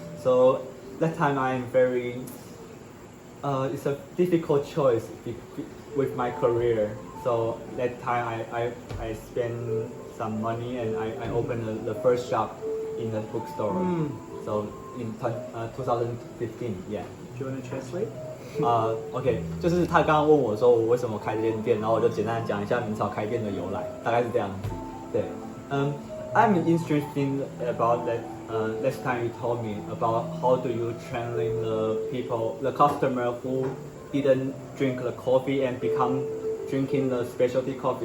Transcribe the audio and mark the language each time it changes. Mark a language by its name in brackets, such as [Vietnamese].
[English] So that time I'm very. It's a difficult choice with my career. So that time I spend some money and I opened the first shop in the bookstore. So in 2015, yeah. Do you want to translate? [Chinese] OK， 就是他刚刚问我说我为什么开这间店，然后我就简单讲一下明朝开店的由来，大概是这样子。 [English] 对，I'm interested about that. Last time you told me about how do you train the people, the customer who didn't drink the coffee and become drinking the specialty coffee.